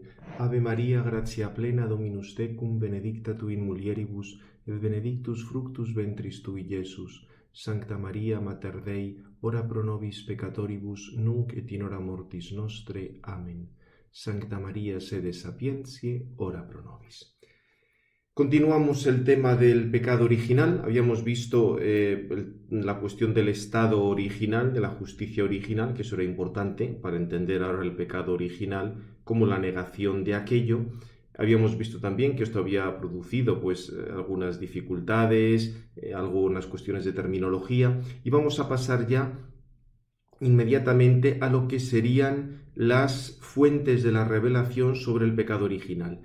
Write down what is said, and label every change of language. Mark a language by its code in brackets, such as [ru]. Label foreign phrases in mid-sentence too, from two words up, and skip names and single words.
[la] Ave Maria, gratia plena, Dominus tecum, benedicta tu in mulieribus, et benedictus fructus ventris tui, Iesus. Sancta Maria, Mater Dei, ora pro nobis peccatoribus, nunc et in hora mortis nostre. Amen. Sancta Maria, sede sapientiae, ora pro nobis. [es] Continuamos el tema del pecado original. Habíamos visto la cuestión del estado original, de la justicia original, que eso era importante para entender ahora el pecado original como la negación de aquello. Habíamos visto también que esto había producido algunas dificultades, algunas cuestiones de terminología, y vamos a pasar ya inmediatamente a lo que serían las fuentes de la revelación sobre el pecado original.